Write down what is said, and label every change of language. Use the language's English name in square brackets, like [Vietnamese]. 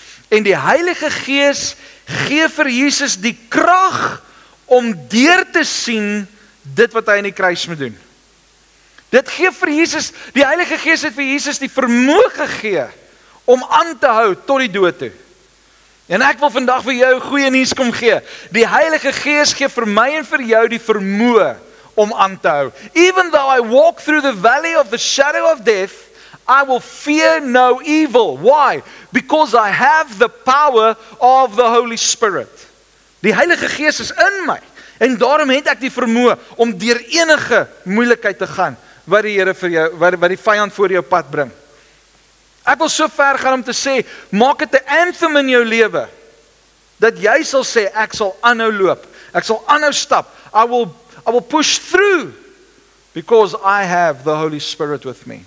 [Afrikaans] En die Heilige Gees gee vir Jesus die krag om deur te sien dit wat hy in die kruis moet doen. Dit gee vir Jesus, die Heilige Gees het vir Jesus die vermoë gegee om aan te hou tot die dood toe. En ek wil vandag vir jou goeie nuus kom gee. Die Heilige Gees gee vir my en vir jou die vermoë om aan te hou. [English] Even though I walk through the valley of the shadow of death, I will fear no evil. Why? Because I have the power of the Holy Spirit. [Afrikaans] Die Heilige Gees is in my. En daarom het ek die vermoë om deur enige moeilikheid te gaan wat die Here vir jou, wat die vyand voor jou pad bring. Ek wil so ver gaan om te sê, maak dit 'n anthem in jou lewe, dat jy sal sê, ek sal aanhou loop, ek sal aanhou stap, [English] I will push through, because I have the Holy Spirit with me.